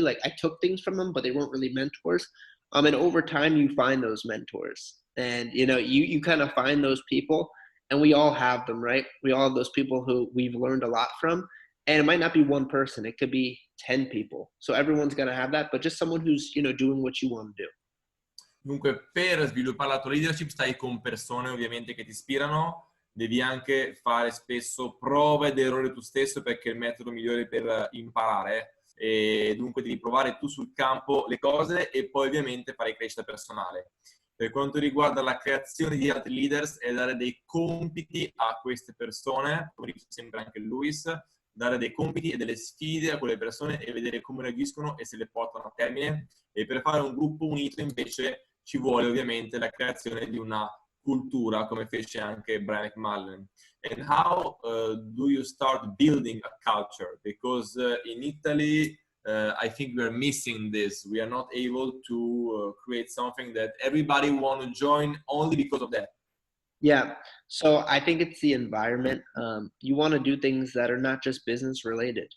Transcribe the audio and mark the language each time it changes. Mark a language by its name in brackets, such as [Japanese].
[English] Like I took things from them, but they weren't really mentors. And over time, you find those mentors, and you kind of find those people, and we all have them, right? We all have those people who we've learned a lot from, and it might not be one person; it could be 10 people. So everyone's gonna have that, but just someone who's doing what you want to do. [Italian] Dunque, per sviluppare la tua leadership stai con persone ovviamente che ti ispirano, devi anche fare spesso prove ed errori tu stesso perché è il metodo migliore per imparare, e dunque devi provare tu sul campo le cose e poi ovviamente fare crescita personale. Per quanto riguarda la creazione di altri leaders è dare dei compiti a queste persone, come dice sempre anche Luis, dare dei compiti e delle sfide a quelle persone e vedere come reagiscono e se le portano a termine. E per fare un gruppo unito invece ci vuole ovviamente la creazione di una cultura, come fece anche Brian McMullen. [English] And how do you start building a culture? Because in Italy, I think we are missing this. We are not able to create something that everybody want to join only because of that. Yeah. So I think it's the environment. You want to do things that are not just business related.